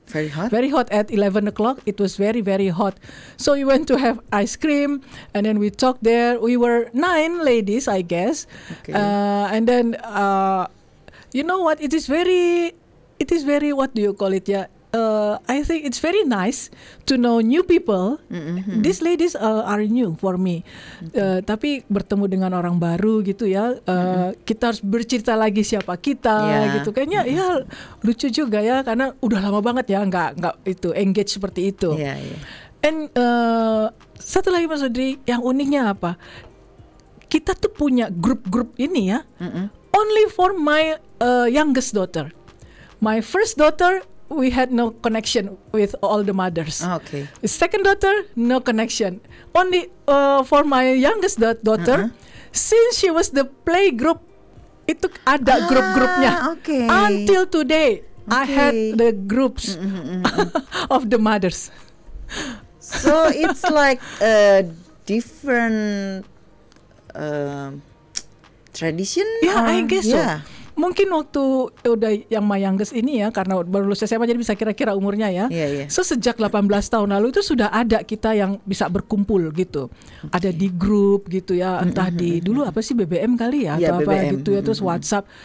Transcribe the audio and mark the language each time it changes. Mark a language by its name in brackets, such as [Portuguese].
[English] Very hot at 11 o'clock. It was very, very hot. So we went to have ice cream and then we talked there. We were 9 ladies, I guess. And then, you know what? It is very, what do you call it? Yeah. I think it's very nice to know new people. These ladies are new for me. [Indonesian] Tapi bertemu dengan orang baru gitu ya. Kita harus bercerita lagi siapa kita gitu. Kayaknya ya lucu juga ya karena udah lama banget ya nggak itu engage seperti itu. And satu lagi Mas Audrey, yang uniknya apa? Kita tuh punya grup-grup ini ya. [English] Only for my youngest daughter. My first daughter, we had no connection with all the mothers. Okay. The second daughter, no connection. Only for my youngest daughter, since she was the play group, [Indonesian] itu ada grup-grupnya. [English] Until today, I had the groups of the mothers. So it's like a different tradition? Yeah, I guess so. [Indonesian] Mungkin waktu udah yang [English] my youngest [Indonesian] ini ya, karena baru lulus SMA jadi bisa kira-kira umurnya ya. So sejak 18 tahun lalu itu sudah ada kita yang bisa berkumpul gitu. Ada di grup gitu ya, entah di dulu apa sih BBM kali ya atau apa gitu ya, terus WhatsApp.